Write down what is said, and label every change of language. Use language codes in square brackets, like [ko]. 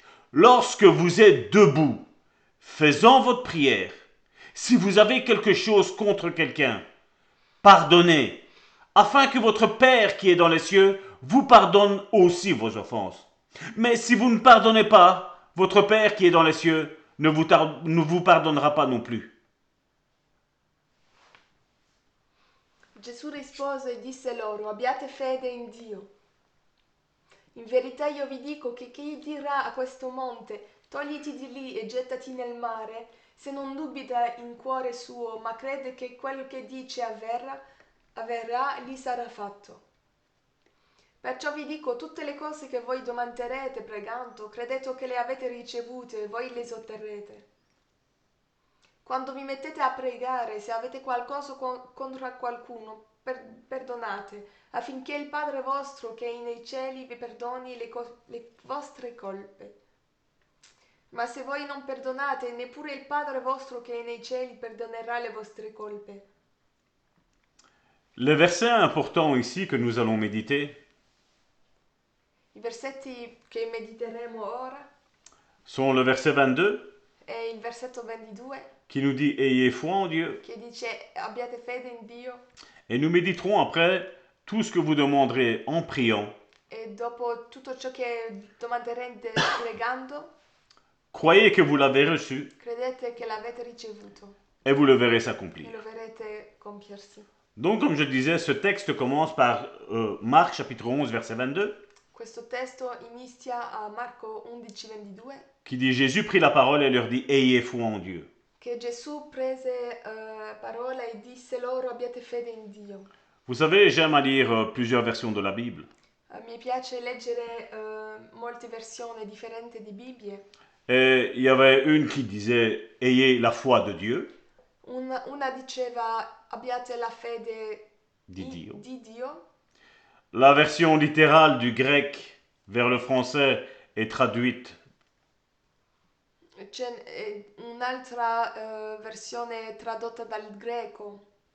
[fr] Lorsque vous êtes debout, faisant votre prière, si vous avez quelque chose contre quelqu'un, pardonnez, afin que votre Père qui est dans les cieux vous pardonne aussi vos offenses. Mais si vous ne pardonnez pas, votre Père qui est dans les cieux ne vous pardonnera pas non plus. [it] Gesù rispose e disse loro, abbiate fede in Dio. In verità io vi dico che chi dirà a questo monte, togliti di lì e gettati nel mare, se non dubita in cuore suo, ma crede che quello che dice avverrà, gli sarà fatto. Perciò vi dico, tutte le cose che voi domanderete pregando, credete che le avete ricevute e voi le otterrete. Quando vi mettete a pregare, se avete qualcosa contro qualcuno, perdonate, affinché il Padre vostro che è nei cieli vi perdoni le vostre colpe. Ma se voi non perdonate, neppure il Padre vostro che è nei cieli perdonerà le vostre colpe. [fr] Le verset important ici que nous allons méditer [it] I versetti che mediteremo ora [fr] sont le verset 22 [it] è il versetto 22 [fr] qui nous dit « Ayez foi en Dieu » [it] che dice abbiate fede in Dio [fr] et nous méditerons après tout ce que vous demanderez en priant. [it] e dopo tutto ciò che domanderete pregando, [fr] Croyez que vous l'avez reçu [it] credete che l'avete ricevuto [fr] et vous le verrez [it] e [fr] s'accomplir. [it] lo vedrete compiersi. [fr] Donc, comme je disais, ce texte commence par Marc chapitre 11, verset 22, [it] Questo testo inizia a Marco 11, 22, [fr] qui dit « Jésus prit la parole et leur dit, ayez foi en Dieu. [it] che Gesù prese parola e disse loro abbiate fede in Dio. » [fr] Vous savez, j'aime à lire plusieurs versions de la Bible. [it] Mi piace leggere molte versioni differenti di Bibbie. [fr] Et il y avait une qui disait « Ayez la foi de Dieu [it] Una diceva abbiate la fede di Dio. di Dio. [fr] La version littérale du grec vers le français est traduite [it] C'è un'altra versione tradotta dal greco